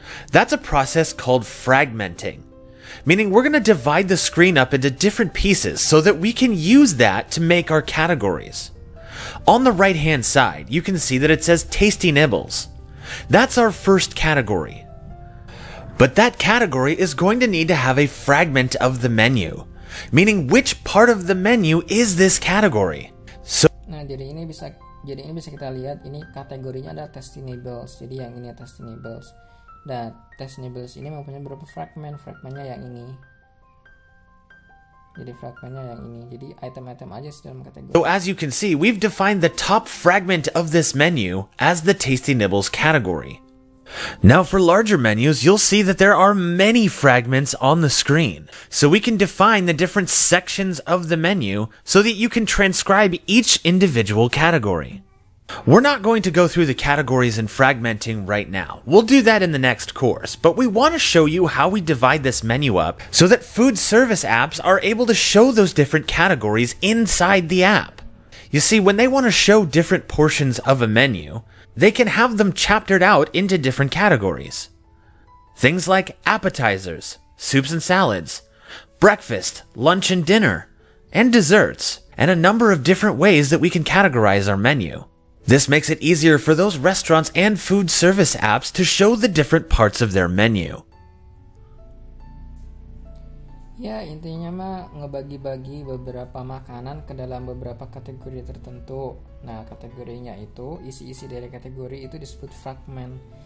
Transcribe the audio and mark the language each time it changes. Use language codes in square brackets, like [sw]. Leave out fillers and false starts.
[en] That's a process called fragmenting, meaning we're going to divide the screen up into different pieces so that we can use that to make our categories. On the right hand side, you can see that it says Tasty Nibbles. That's our first category. But that category is going to need to have a fragment of the menu, meaning which part of the menu is this category. [id] Nah, jadi ini bisa kita lihat, ini kategorinya adalah Tasty Nibbles. Jadi yang ini Tasty Nibbles. Nah, Tasty Nibbles ini mempunyai beberapa fragmennya yang ini. Jadi fragmennya yang ini. Jadi item-item aja sih dalam kategori. [en] So as you can see, we've defined the top fragment of this menu as the Tasty Nibbles category. Now for larger menus, you'll see that there are many fragments on the screen. So we can define the different sections of the menu so that you can transcribe each individual category. We're not going to go through the categories and fragmenting right now. We'll do that in the next course, but we want to show you how we divide this menu up so that food service apps are able to show those different categories inside the app. You see, when they want to show different portions of a menu, they can have them chaptered out into different categories. Things like appetizers, soups and salads, breakfast, lunch and dinner, and desserts. and a number of different ways that we can categorize our menu. This makes it easier for those restaurants and food service apps to show the different parts of their menu. [id] Ya, intinya mah ngebagi-bagi beberapa makanan ke dalam beberapa kategori tertentu. Nah, kategorinya itu, isi-isi dari kategori itu disebut fragment.